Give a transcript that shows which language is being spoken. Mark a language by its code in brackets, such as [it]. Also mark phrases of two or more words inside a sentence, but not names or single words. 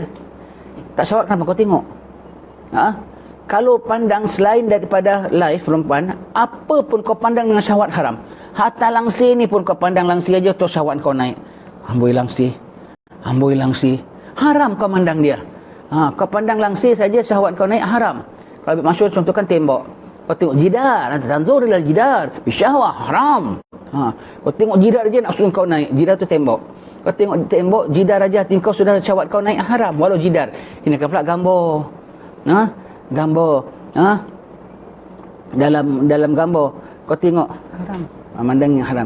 [ms] Tak syahwat kenapa kau tengok? Kalau pandang selain daripada live perempuan, apa pun kau pandang dengan syahwat haram. Hatta langsir ni pun kau pandang langsir aja tu syahwat kau naik. Amboi langsir. Haram kau pandang dia. Kau pandang langsir saja syahwat kau naik haram. Kalau masyhur contohkan tembok. Kau tengok jidar, nanti [ar] tanzur ilal jidar, bisyahwah [ms] haram. Kau tengok jidar aja nak suruh kau naik. Jidar tu tembok. Kau tengok tembok, jidar aja hati kau sudah syahwat kau naik haram. Walau jidar. Ini kan pula gambar. Gambar. Dalam gambar kau tengok haram. Mandang yang haram.